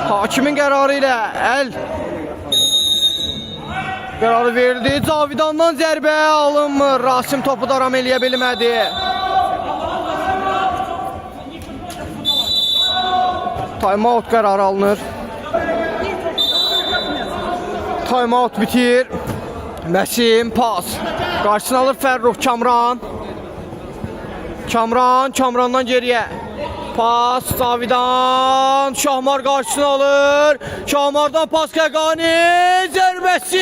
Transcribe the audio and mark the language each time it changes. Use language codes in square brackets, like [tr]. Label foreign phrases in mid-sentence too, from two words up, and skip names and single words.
[az] Hakimin qərarı ilə əl qərarı verdi. Cavidandan zərbə alınmır. Rasim topu daram eləyə bilmədi. Time-out qərarı alınır. Time-out bitir. Məsim pas. Qarşısını alır Fərrux. Kamrandan geriyə. Pas Cavidan. Şahmar qarşısını alır. Şahmardan pas Xəqani. Zərbəsi.